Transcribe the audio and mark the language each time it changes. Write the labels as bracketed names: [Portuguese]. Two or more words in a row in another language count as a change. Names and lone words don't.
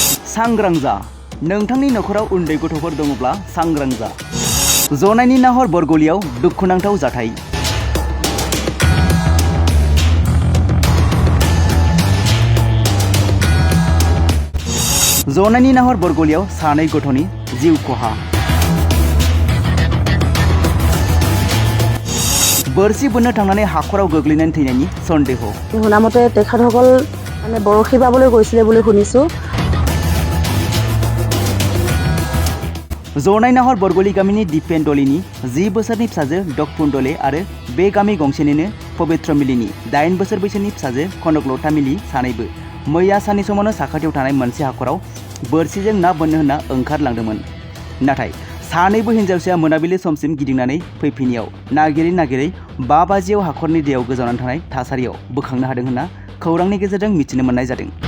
[Bodo] सांग्रां जा नोंथांनि नखराव उन्दै गथ'फोर दङब्ला सांग्रां जा जनायनि नाहर बरगलियाव दुखुनांथाव जाथाय जनायनि नाहर बरगलियाव सानै गथ'नि जिउ खहा बोरसि बोननो थांनानै हाखराव गोग्लैनानै थैनायनि सन्देह [Assamese] শুনামতে তেখেতসকল মানে বৰশী বাবলৈ গৈছিলে বুলি শুনিছোঁ [Bodo] जनाय नाहर बरगली गामिनि दिपेन दलेनि 10 बोसोरनि फिसाजो डकपुन दले आरो बे गामि गंसेनिनो पवित्र मिलिनि 8 बोसोर बैसोनि फिसाजो कनकलता मिलि सानैबो मैया साननि समावनो साखाथियाव थानाय मोनसे हाखराव बोरसिजों ना बोननो होनना ओंखारलांदोंमोन नाथाय सानैबो हिन्जावसाया मोनाबिलि समसिम गिदिंनानै फैफिनियाव नागिरै नागिरै 5 बाजियाव हाखरनि दैयाव गोजावनानै थानाय थासारियाव बोखांनो हादों होनना खौरांनि गेजेरजों मिथिनो मोननाय जादों।